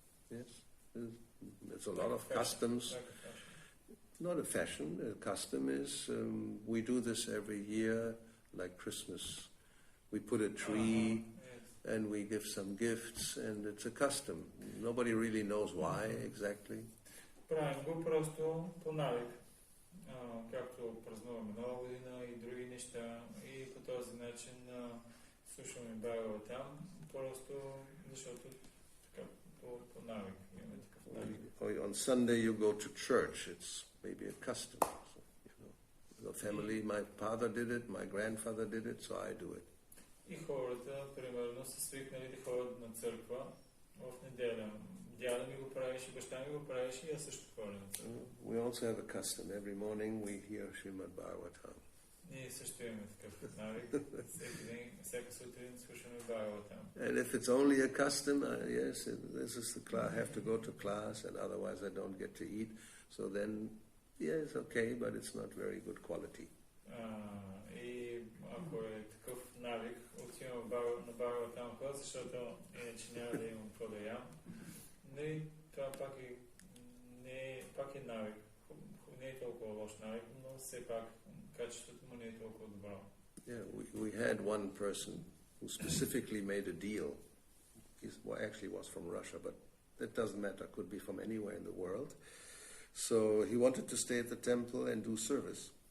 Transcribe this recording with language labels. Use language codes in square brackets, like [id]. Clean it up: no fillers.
[en] Yes, there's a lot of customs. Not a fashion. A custom is we do this every year, like Christmas. We put a tree and we give some gifts, and it's a custom. Nobody really knows why exactly. [bg] Правим го просто по навик, както празнуваме Нова година и други неща, и по този начин слушаме Байбъл там, просто защото така по навик имаме такъв навик. [en] On Sunday you go to church. It's maybe a custom. So, the family, my father did it, my grandfather did it, so I do it. [bg] И хората, примерно, са свикнали да ходят на църква в неделя. Дядо ми го правеше, баща ми го правеше и аз също ходя на църква. [en] We also have a custom. Every morning we hear Srimad Bhagavatam. [bg] Ние също имаме такъв навик. Всеки ден, всяка сутрин слушаме Бхагаватам. [en] And if it's only a custom, yes, this is the class. I have to go to class, and otherwise I don't get to eat. So then, yeah, it's okay, but it's not very good quality. [bg] И ако е такъв навик, отивам на Бхагаватам клас, защото иначе няма да имам какво да ям. Не, това пак е навик. Не е толкова лош навик, но все пак качеството му не е толкова добро. [en] Yeah, we had one person who specifically made a deal. He actually was from Russia, but that doesn't matter. Could be from anywhere in the world. So he wanted to stay at the temple and do service.